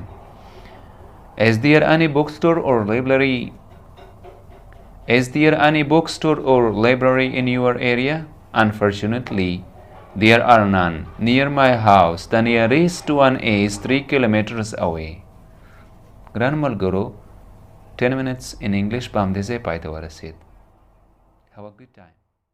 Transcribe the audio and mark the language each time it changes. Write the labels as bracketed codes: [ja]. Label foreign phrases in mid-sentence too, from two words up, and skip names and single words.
[en] Is there any bookstore or library? Is there any bookstore or library in your area? Unfortunately, there are none near my house. The nearest one is 3 kilometers away. [ps] ګرانو ملګرو [en] 10 minutes in English [ps] په همدې ځای پای ته ورسېد. [en] Have a good time.